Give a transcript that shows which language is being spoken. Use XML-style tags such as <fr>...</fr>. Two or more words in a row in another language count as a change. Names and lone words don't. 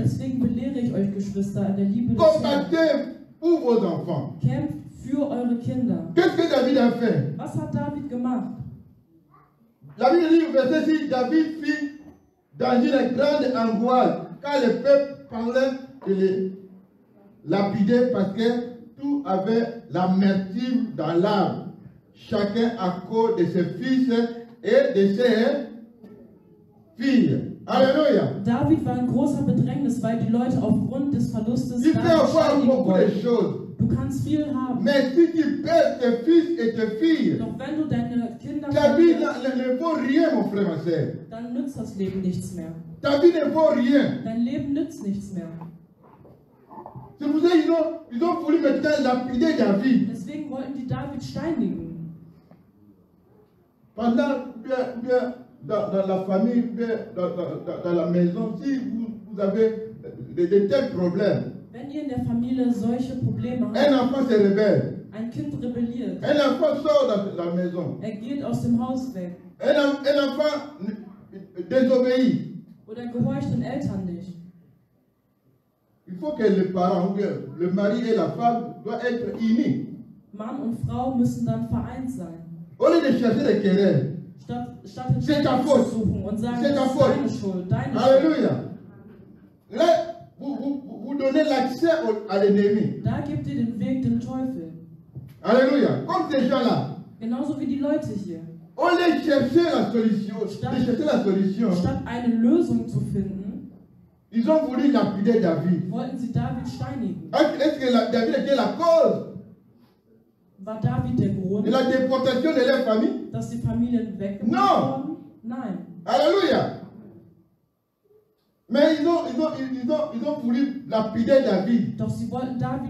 <de>Deswegen belehre ich euch, Geschwister, in der Liebe des Herrn.</de> <fr>Combattez pour vos enfants.</fr> <de>Kämpft für eure Kinder.</de> <fr>Qu'est-ce que David a fait?</fr> <de>Was hat David gemacht?</de> <fr>La Bible dit au verset 6, David fit dans une grande angoisse quand le peuple parlait de les lapider parce que tout avait l'amertume dans l'âme, chacun à cause de ses fils et de ses filles. Alléluia.</fr> <de>David war in großer Bedrängnis, weil die Leute aufgrund des Verlustes</de> <fr>Tu peux</fr> <de>David</de> <fr>avoir</fr> <de>steinigen</de> <fr>beaucoup de</fr> <de>wollten.</de> <fr>choses,</fr> <de>Du kannst viel haben,</de> <fr>mais si tu perds tes fils et tes filles,</fr> <de>doch wenn du deine Kinder</de> <fr>ta vie</fr> <de>verlierst,</de> <fr>ne vaut rien, mon frère, ma soeur.</fr> <de>dann nützt das Leben nichts mehr.</de> <fr>Ta vie ne vaut rien.</fr> <de>Dein Leben nützt nichts mehr.</de> <fr>C'est pour ça qu'ils ont voulu maintenant lapider David.</fr> <de>Deswegen wollten die David steinigen.</de> <fr>Pendant bien, dans la famille, bien, dans la maison, si vous avez de tels problèmes,</fr> <de>Wenn ihr in der Familie solche Probleme habt,</de> <fr>un enfant se rebelle,</fr> <de>ein Kind rebelliert,</de> <fr>un enfant sort dans la maison,</fr> <de>er geht aus dem Haus weg</de> <fr>un enfant désobéit.</fr> <de>oder gehorcht den Eltern nicht,</de> <fr>Il faut que les parents, ou bien le mari et la femme doivent être unis.</fr> <de>Mann und Frau müssen dann vereint sein.</de> <fr>Au lieu de chercher des querelles.</fr> <de>Statt den</de> <fr>C'est ta</fr> <de>Streit</de> <fr>faute.</fr> <de>zu suchen und sagen,</de> <fr>C'est ta</fr> <de>das ist</de> <fr>faute.</fr> <de>deine Schuld, deine Schuld.</de> <fr>Alléluia. Là, vous donnez l'accès à l'ennemi.</fr> <de>Da gebt ihr den Weg dem Teufel.</de> <fr>Alléluia. Comme ces gens-là.</fr> <de>Genauso wie die Leute hier.</de> <fr>On les cherchait la solution. Ils cherchaient la solution.</fr> <de>Statt eine Lösung zu finden,</de> <fr>Ils ont voulu lapider David.</fr> <de>wollten sie David steinigen.</de> <fr>Est-ce que David était la cause</fr> <de>War David der Grund,</de> <fr>de la déportation de leur famille?</fr> <de>dass die Familien weggebracht</de> <fr>No.</fr> <de>wurden? Nein.</de> <fr>Alléluia. Mais ils ont voulu lapider David.</fr> <de>Doch sie wollten David</de>